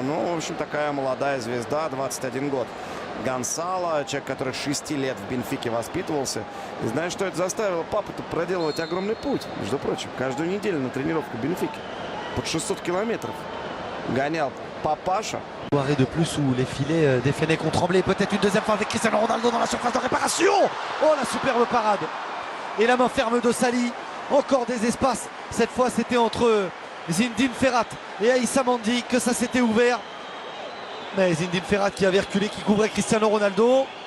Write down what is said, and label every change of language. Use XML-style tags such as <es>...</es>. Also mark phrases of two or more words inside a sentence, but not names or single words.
<ru>Ну, в общем, такая молодая звезда, 21 год. Гонсало, человек, который 6 лет в Бенфике воспитывался. И знаешь, что это заставило папу-то проделывать огромный путь? Между прочим, каждую неделю на тренировку в Бенфике. Под 600 километров гонял папаша.</ru> <fr>Soirée de plus où les filets des Fennecs ont tremblé. Peut-être une deuxième fois avec Cristiano Ronaldo dans la surface de réparation. Oh, la superbe parade. Et la main ferme de Sali. Encore des espaces. Cette fois, c'était entre Zinedine Ferrat et Aïssa Mandi que ça s'était ouvert. Mais Zinedine Ferrat qui avait reculé, qui couvrait Cristiano Ronaldo.</fr>